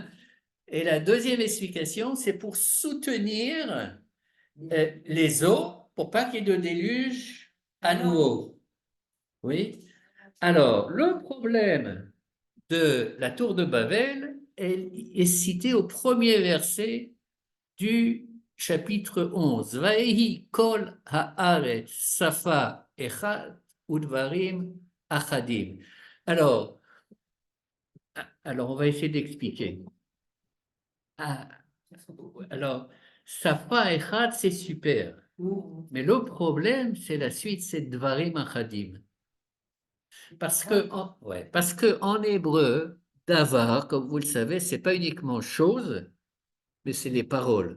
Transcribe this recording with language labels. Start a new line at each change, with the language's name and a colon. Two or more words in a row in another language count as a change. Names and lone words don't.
French: Et la deuxième explication, c'est pour soutenir les eaux, pour pas qu'il y ait de déluge à nouveau. Oui. Alors, le problème de la tour de Babel est cité au premier verset du chapitre 11.
Hebrew: ויהי כל הארץ שפה אחת ודברים אחדים.
French: Alors, on va essayer d'expliquer. Ah, alors,
Hebrew: שפה אחת,
French: c'est super. Mais le problème, c'est la suite, c'est
Hebrew: דברים אחדים.
French: Parce que en hébreu, davar, comme vous le savez, c'est pas uniquement chose, mais c'est les paroles.